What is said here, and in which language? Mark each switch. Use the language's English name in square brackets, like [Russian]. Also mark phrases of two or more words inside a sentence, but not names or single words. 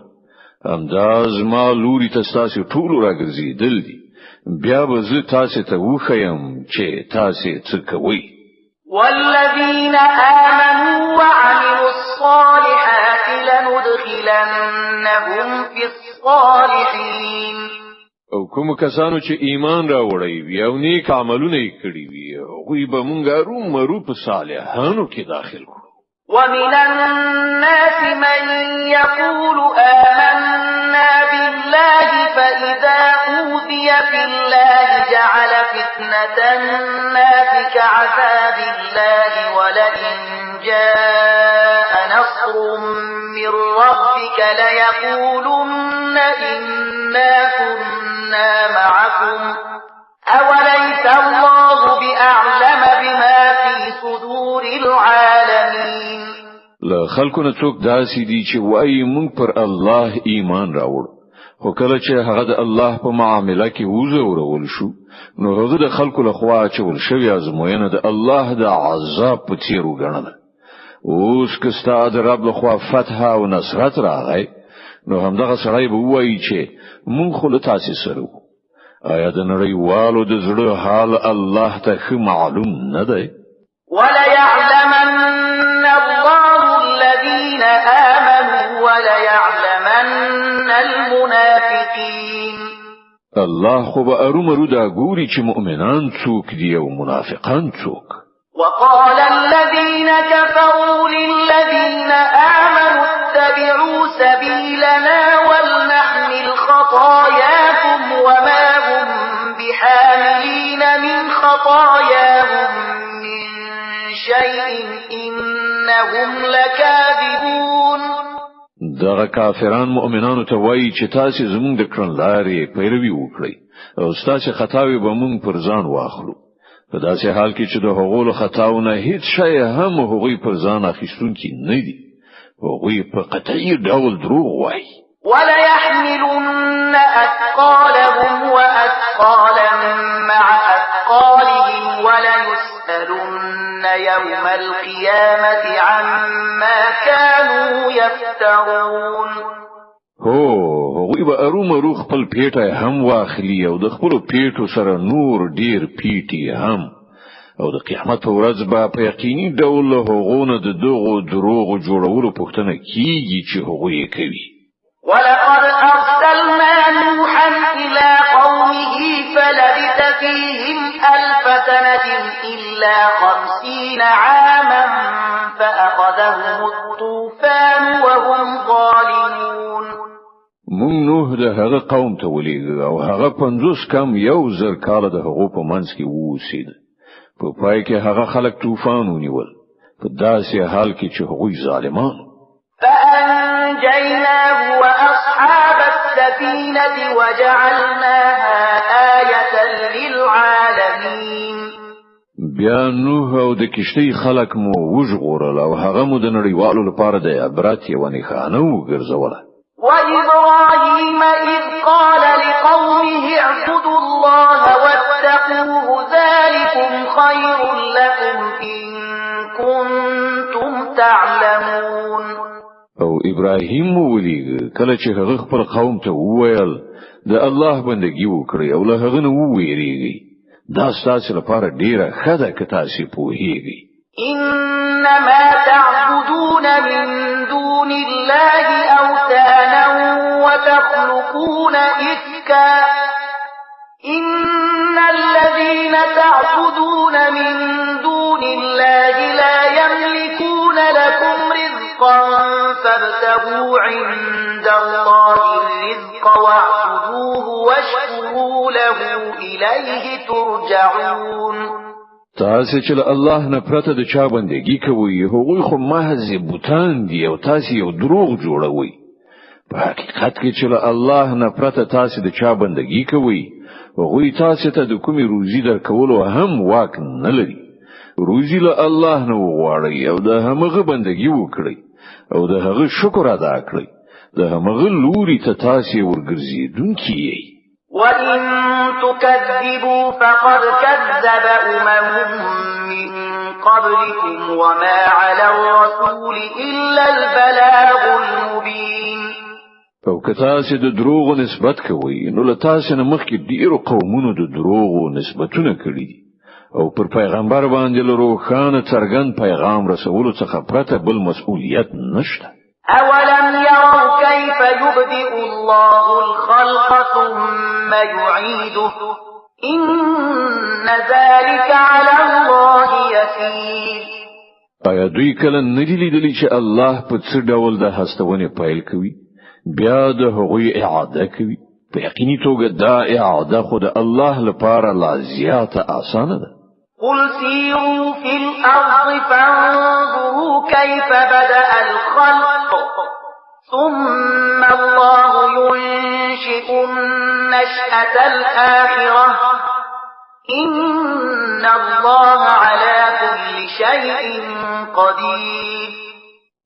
[Pashto] همدا زما لوري ته ستاسو ټول راګرځېدل دي. بیا به زه تاسو ته وښیم چې تاسو څه کوئ. [Arabic] والذين آمنوا وعملوا الصالحات لندخلنهم في الصالحين. [Pashto] او کوم کسانو چې ایمان راوړی وي او نیک عملونه یې کړی وي هغوی به مونږ ارومرو په صالحانو کې داخل کړو. [Arabic] ومن الناس من يقول آمنا بالله فإذا أوذي في الله جعل فتنة الناس كعذاب الله ولئن جاء نصر من ربك ليقولن إنا كنا معكم أوليس الله بأعلم بما في صدور العالمين. [Pashto] له خلکو نه څوک داسې دي چې وایي مونږ پر الله ایمان راوړ خو کله چې هغه د الله په معاملې کې وزورول شو نو هغه د خلکو لخوا چې ول شوی ازموینه د الله د عذاب په څیر وګڼله. اوس که ستاسو د رب لخوا فتح او نصرت راغی نو همدغه سړی به وایي چې مونږ خو له تاسو سره وو. آیا د نړیوالو د زړه حال الله ته ښه معلوم نه دی؟ [Arabic] وَلَيَعْلَمَنَّ اللَّهُ الَّذِينَ آمَنُوا وَلَيَعْلَمَنَّ الْمُنَافِقِينَ. [Pashto] الله خو به ارومرو دا ګوري چې مؤمنان څوک دي او منافقان څوک. [Arabic] وَقَالَ الَّذِينَ كَفَرُوا لِلَّذِينَ آمَنُوا اتَّبِعُوا سَبِيلَنَا وَلْنَحْمِلْ خَطَايَاكُمْ وَمَا هُمْ بِحَامِلِينَ مِنْ خَطَايَاهُمْ مِنْ شَيْءٍ إِنَّهُمْ لَكَاذِبُونَ. [Pashto] دغه کافران مؤمنانو ته وایي چې تاسو زموږ د کړنلارې پیروي وکړئ او تاسو خطاوي به موږ پر ځان واخلو. په داسې حال کې چې د هغو خطاونه هیڅ شی هم هغوی پر ځان اخیستونکي نه دي. هغوی په قطعي ډول دروغ وایي. [Arabic] وَلَيَحْمِلُنَّ أَثْقَالَهُمْ وَأَثْقَالًا مَعَ أَثْقَالِهِمْ وَلَيُسْأَلُنَّ يَوْمَ الْقِيَامَةِ عَمَّا كَانُوا يَفْتَرُونَ. [Pashto] هغوی به ارومرو خپل پیټه هم واخلي او د خپل پیټو سره نور ډیر پیټي هم او د قیامت په ورځ به په یقیني ډول هغونه د دغو دروغ جوړولو پوښتنه کیږي چې هغوی کوي. [Arabic] وَلَقَدْ أَرْسَلْنَا نُوحًا إِلَى قَوْمِهِ فَلَبِثَ فِيهِمْ أَلْفَ سَنَةٍ إِلَّا 50 عَامًا فَأَخَذَهُمُ الطُّوفَانُ وَهُمْ ظَالِمُونَ. [Pashto] مونږ نوح د هغه قوم ته ولېږه او هغه 50 کم یو زر کال د هغو په منځ کې ووسید. په پای کې هغه خلک طوفان ونیول په داسې حال کې چې هغوی ظالمان. [Arabic] فَأَنْجَيْنَاهُ وَأَصْحَابَ السَّفِينَةِ وَجَعَلْنَاهَا آيَةً لِلْعَالَمِينَ. [Pashto] بیا نوح او د کشتۍ خلک مو وژغورل او هغه مو د نړیوالو لپاره د عبرت یوه نښانه وګرځوله. [Arabic] وَإِبْرَاهِيمَ إِذْ قَالَ لِقَوْمِهِ اعْبُدُوا اللَّهَ وَاتَّقُوهُ ذَلِكُمْ خَيْرٌ لَكُمْ إِن كُنتُمْ تَعْلَمُونَ. [Pashto] او ابراهیم ولېږه کله چې هغه خپل قوم ته وویل د الله بندګي وکړئ او له هغه نه وویریږئ. دا ستاسو لپاره ډیره ښه ده که تاسو پوهیږئ. [Arabic] إنما تعبدون من دون الله أوثانا وتخلقون إفكا إن الذين تعبدون من دون الله لا يملكون لكم رزقا فابتغوا عند الله الرزق واعبدوه واشكروا له إليه ترجعون. [Pashto] تاسو چې الله نه پرته د چا بندګي کوي هغوی خو محض بوتان دي او تاسو یو دروغ جوړوي. په حقیقت کې چې الله نه پرته تاسو د چا بندګي کوي هغوی تاسو ته د کومي روزي درکولو هم واک نه لري. روزي له الله نه وغواړئ او د هغه بندګي وکړئ او د هغه شکر ادا کړئ. د هغه لوري ته تاسو ورګرځیدونکي یې. [Arabic] وَإِن تُكَذِّبُوا فَقَدْ كَذَّبَ أُمَمٌ مِّن قَبْلِكُمْ وَمَا عَلَى الرَّسُولِ إِلَّا الْبَلَاغُ الْمُبِينُ. [Pashto] او که تاسو د دروغو نسبت کوئ نو له تاسو نه مخکې ډیرو قومونو د دروغو نسبتونه کړي دي او پر پیغمبر باندې له روښانه څرګند پیغام رسولو څخه پرته بل مسؤلیت نشته. [Arabic] أَوَلَمْ يَرَوْا كَيْفَ يُبْدِئُ اللَّهُ الْخَلْقَ ثُمَّ يُعِيدُهُ إِنَّ ذَلِكَ عَلَى اللَّهِ يَسِيرٌ. [Pashto] آیا دوی کله ندی لیدلی چې الله په څه ډول د هستونې پیل کوي بیا د هغوی اعاده کوي؟ په یقیني توګه دا اعاده خو د الله لپاره لا زیاته آسانه ده. [Arabic] قُلْ سِيرُوا فِي الْأَرْضِ فَانظُرُوا كَيْفَ بَدَأَ الْخَلْقَ ثُمَّ اللَّهُ يُنشِئُ النَّشْأَةَ الْآخِرَةَ إِنَّ اللَّهَ عَلَى كُلِّ شَيْءٍ قَدِيرٌ.